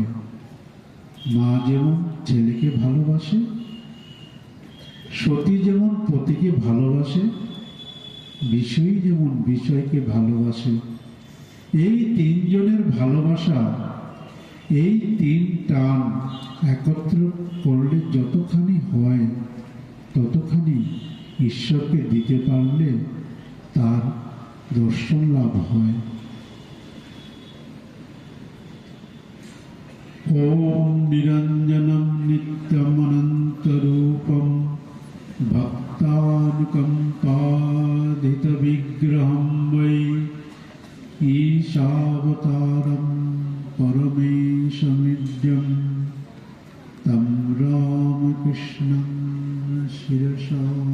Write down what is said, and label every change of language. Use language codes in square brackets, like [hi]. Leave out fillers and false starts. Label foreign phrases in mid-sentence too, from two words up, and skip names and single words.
[bn] মা যেমন ছেলেকে ভালোবাসে, সতী যেমন পতিকে ভালোবাসে, বিষয়ী যেমন বিষয়কে ভালোবাসে। এই তিনজনের ভালোবাসা, এই তিন টান একত্র করলে যতখানি হয়, ততখানি ঈশ্বরকে দিতে পারলে তার দর্শন লাভ হয়। [sa] ওম নিরঞ্জনম নিত্যমনন্তরূপম ভক্তানুকম্পাদিত বিগ্রহম বৈ ঈশাবতারম পরমেশমিদ্যম তম রামকৃষ্ণং শিরসা